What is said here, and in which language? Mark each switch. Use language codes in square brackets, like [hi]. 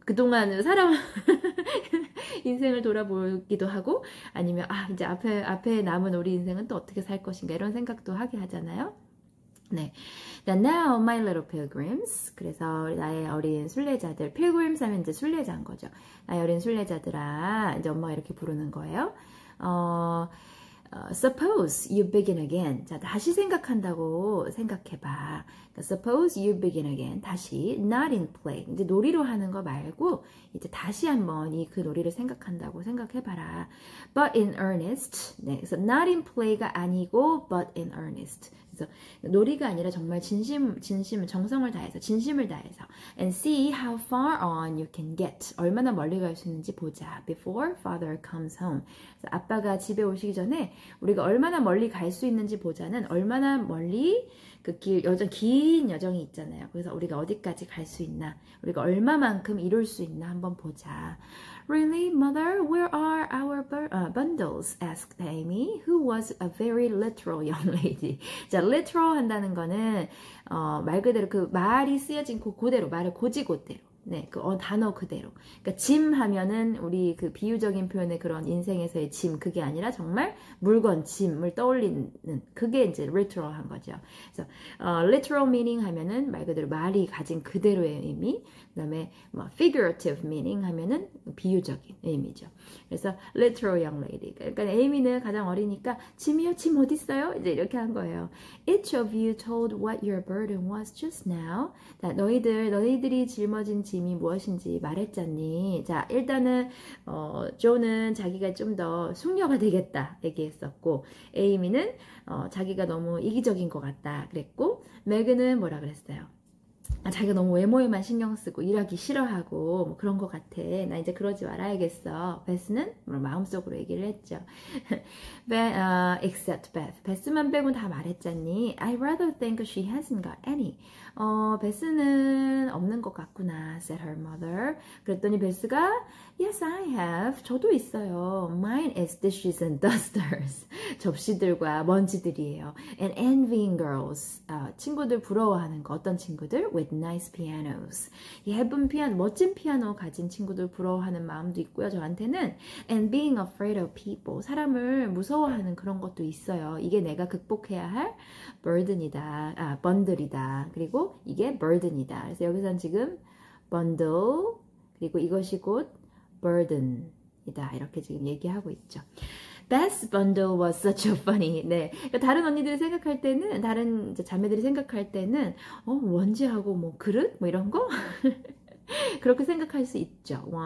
[ko] 그동안 인생을 돌아보기도 하고 아니면 이제 앞에 남은 우리 인생은 또 어떻게 살 것인가 이런 생각도 하게 하잖아요. [en] 네. Now my little pilgrims. [ko] 그래서 나의 어린 순례자들. pilgrims 하면 이제 순례자인 거죠. 나의 어린 순례자들아. 이제 엄마가 이렇게 부르는 거예요. [en] Suppose you begin again. [ko] 자, 다시 생각한다고 생각해봐. 그러니까 [en] suppose you begin again. [ko] 다시 [en] not in play. [ko] 이제 놀이로 하는 거 말고 이제 다시 한번 그 놀이를 생각한다고 생각해봐라. [en] But in earnest. [ko] 네, 그래서 [en] not in play [ko] 가 아니고 [en] but in earnest. [ko] 그래서 그래서 놀이가 아니라 정말 진심, 정성을 다해서, 진심을 다해서. [en] And see how far on you can get. [ko] 얼마나 멀리 갈 수 있는지 보자. [en] Before father comes home. [ko] 그래서 아빠가 집에 오시기 전에 우리가 얼마나 멀리 갈 수 있는지 보자는 얼마나 멀리 그 긴 여정이 있잖아요. 그래서 우리가 어디까지 갈 수 있나, 우리가 얼마만큼 이룰 수 있나 한번 보자. [en] Really, mother? Where are our bundles? asked Amy, who was a very literal young lady. [ko] 자, literal 한다는 거는 말 그대로 그 말이 쓰여진 그대로, 말을 고지고대로. 네, 그 단어 그대로. 그러니까 짐 하면은 우리 그 비유적인 표현의 그런 인생에서의 짐, 그게 아니라 정말 물건, 짐을 떠올리는 그게 이제 literal한 거죠. 그래서 literal meaning 하면은 말 그대로 말이 가진 그대로의 의미. 그다음에 뭐 figurative meaning 하면은 비유적인 의미죠. [en] 그래서 literal young lady. [ko] 그러니까 에이미는 가장 어리니까 짐이요, 짐 어디 있어요? 이제 이렇게 한 거예요. [en] Each of you told what your burden was just now. [ko] 자, 너희들이 짊어진 짐이 무엇인지 말했잖니. 자, 일단은 조는 자기가 좀 더 숙녀가 되겠다 얘기했었고, 에이미는 자기가 너무 이기적인 것 같다 그랬고, 매그는 뭐라 그랬어요? 자기가 너무 외모에만 신경 쓰고 일하기 싫어하고 뭐 그런 것 같아. 나 이제 그러지 말아야겠어. 베스는 마음속으로 얘기를 했죠. [en] Except Beth. [ko] 베스만 빼고는 다 말했잖니. [en] I rather think she hasn't got any. [ko] 베스는 없는 것 같구나, [en] said her mother. [ko] 그랬더니 베스가 [en] Yes, I have. [ko] 저도 있어요. [en] Mine is dishes and dusters. [ko] 접시들과 먼지들이에요. [en] And envying girls. [ko] 친구들 부러워하는 거. 어떤 친구들? [en] With nice pianos. [ko] 예쁜 피아노, 멋진 피아노 가진 친구들 부러워하는 마음도 있고요. 저한테는 [en] And being afraid of people. [ko] 사람을 무서워하는 그런 것도 있어요. 이게 내가 극복해야 할 burden이다. 번들이다. 그리고 이게 burden이다. 그래서 여기서는 지금 bundle 그리고 이것이 곧 burden이다. 이렇게 지금 얘기하고 있죠. [en] Beth's bundle was such a funny. [ko] 네, 그러니까 다른 언니들이 생각할 때는, 다른 이제 자매들이 생각할 때는 원지하고 뭐 그릇 뭐 이런 거 그렇게 생각할 수 있죠.